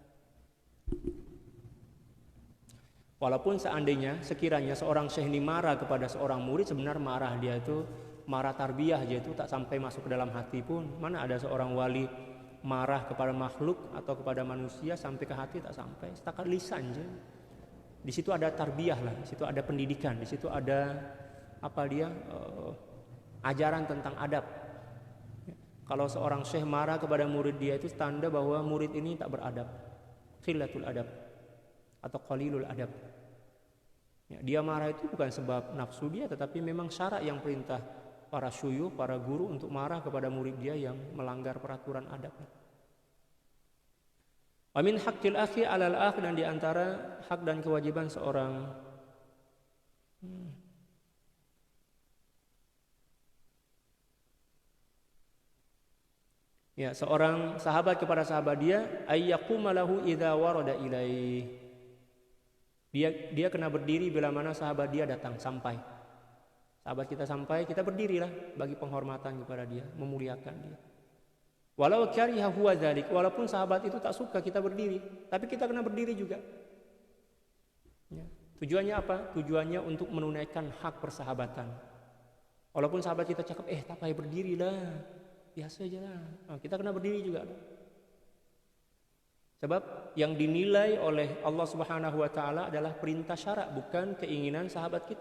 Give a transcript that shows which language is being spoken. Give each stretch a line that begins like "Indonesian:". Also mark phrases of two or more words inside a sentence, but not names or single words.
Malay: Walaupun seandainya sekiranya seorang syekh ini marah kepada seorang murid, sebenarnya marah dia itu marah tarbiyah aja, itu tak sampai masuk ke dalam hati pun. Mana ada seorang wali marah kepada makhluk atau kepada manusia sampai ke hati, tak sampai, setakat lisan aja. Di situ ada tarbiyah lah, di situ ada pendidikan, di situ ada ajaran tentang adab. Kalau seorang syekh marah kepada murid dia, itu tanda bahwa murid ini tak beradab,
Arabic: خلة الأدب
Malay: atau
Arabic: قليل الأدب.
Malay: Ya, dia marah itu bukan sebab nafsu dia, tetapi memang syarak yang perintah para syuyukh, para guru untuk marah kepada murid dia yang melanggar peraturan adab.
Arabic: ومن حق الأخ على الأخ,
Malay: dan di antara hak dan kewajiban seorang seorang sahabat kepada sahabat dia,
Arabic: أن يقوم له إذا ورد إليه.
Malay: Dia kena berdiri bila mana sahabat dia datang, sampai. Sahabat kita sampai, kita berdirilah bagi penghormatan kepada dia, memuliakan dia.
Arabic: ولو كره هو ذلك,
Malay: walaupun sahabat itu tak suka kita berdiri, tapi kita kena berdiri juga. Ya. Tujuannya apa? Tujuannya untuk menunaikan hak persahabatan. Walaupun sahabat kita cakap, tak payah berdirilah, biasa aja lah. Nah, kita kena berdiri juga. Sebab yang dinilai oleh Allah
Arabic: سبحانه وتعالى
Malay: adalah perintah syarak, bukan keinginan sahabat kita.